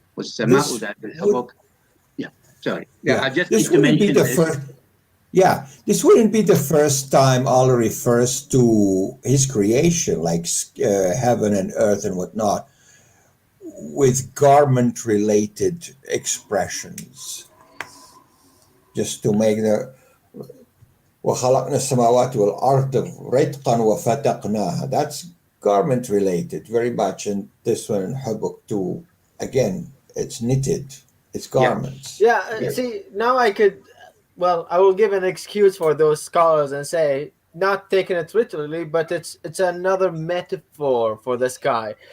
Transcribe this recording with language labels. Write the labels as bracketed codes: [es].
[en] Was al-hubuk. Yeah, sorry. Yeah, I just need to mention this. Yeah, this wouldn't be the first time Allah refers to his creation, like heaven and earth and whatnot, with garment-related expressions. Just to make the [ar] وَخَلَقْنَا السَّمَاوَاتِ وَالْأَرْضَ رِتْقًا وَفَتَقْنَاهَا. [en] That's garment-related very much, and this one in Hubuk too. Again, it's knitted. It's garments. Yeah. See, now I could. Well, I will give an excuse for those scholars and say, not taking it literally, but it's another metaphor for the sky.